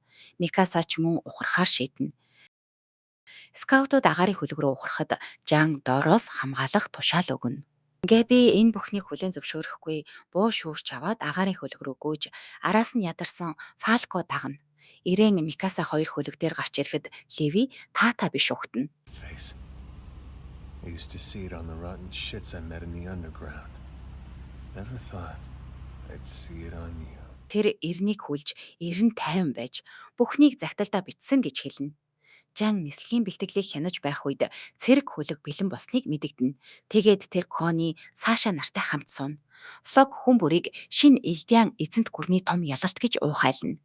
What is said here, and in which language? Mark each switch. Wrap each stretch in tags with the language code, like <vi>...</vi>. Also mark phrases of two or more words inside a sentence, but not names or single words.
<mn>Микаса ч мөн ухрахаар шийднэ. Скаутууд агаарын хөлөг рүү ухрахад Жан Дороос хамгаалах тушаал өгнө. Габи энэ бүхнийг хүлээн зөвшөөрөхгүй буу шүүрч аваад агаарын хөлөг рүү гүйж араас нь ядарсан Фалко дагна. Эрен Микаса 2 хөлөг дээр гарч ирэхэд Леви таата биш угтана.</mn> <en>Face. I used to see it on the rotten shits I met in the underground. Never thought I'd see it on you.</en> <mn>Тэр Эрнийг хүлж, Эрен тайван байж бүхнийг загталдаа бичсэн гэж хэлнэ. Жан нислэгийн бэлтгэлийг хянаж байх үед цэрэг хөлөг бэлэн болсныг мэдэгдэнэ. Тэгээд тэр Кони Саша нартай хамт сууна. Флог хүн бүрийг шин Элдиан эзэнт гүрний том ялалт гэж уухайлна.</mn>